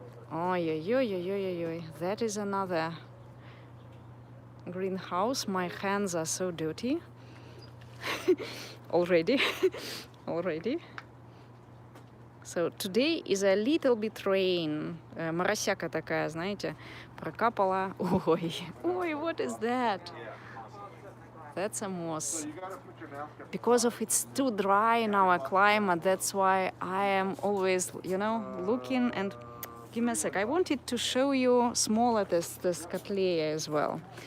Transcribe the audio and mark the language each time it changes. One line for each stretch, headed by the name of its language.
English: Oh, yeah. That is another greenhouse. My hands are so dirty. Already. So today is a little bit rain.
Russian: Моросяка такая, знаете, прокапала.
English: Ой, what is that? That's a moss. Because of it's too dry in our climate, that's why I am always, you know, looking and... Give me a sec. I wanted to show you smaller this Cattleya as well.